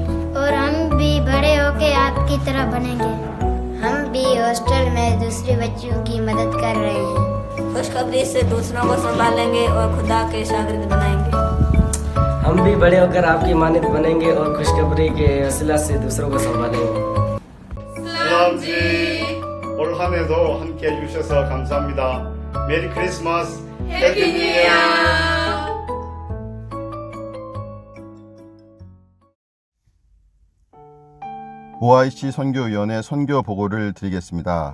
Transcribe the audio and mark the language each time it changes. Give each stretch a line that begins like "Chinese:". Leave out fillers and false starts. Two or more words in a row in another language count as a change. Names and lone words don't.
Hindi: और हम भी बड़े होके आपकी तरह बनेंगे। हम भी हॉस्टल में दूसरे बच्चों की मदद कर रहे हैं। खुशखबरी से दूसरों को संभालेंगे और खुदा के शागिर्द बनाएंगे। हम भी बड़े होकर आपकी मानद बनेंगे और खुशखबरी के वसीला से दूसरों को संभालेंगे।
Korean: 슬람지 올 한 해도 함께 해주셔서 감사합니다.
English: Merry Christmas Happy New Year.
Korean: OIC 선교위원회 선교 보고를 드리겠습니다.